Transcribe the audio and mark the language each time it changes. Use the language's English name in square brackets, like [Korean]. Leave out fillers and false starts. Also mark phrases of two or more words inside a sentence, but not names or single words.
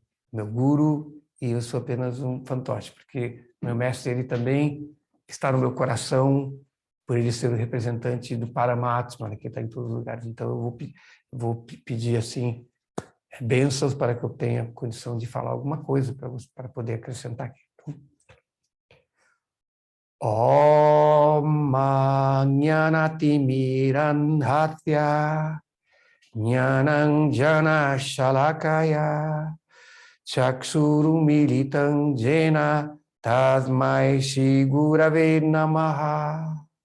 [Portuguese] Meu guru, e eu sou apenas um fantoche, porque meu mestre, ele também está no meu coração, por ele ser o representante do Paramatma, que está em todos os lugares. Então, eu vou pedir, assim, bênçãos para que eu tenha condição de falar alguma coisa para poder acrescentar aqui. [Sanskrit] Om Jnanatimirandhatya Jnanam Jana Shalakaya Chaksurumilitam Jena Tasmai Shri Gurave Namaha.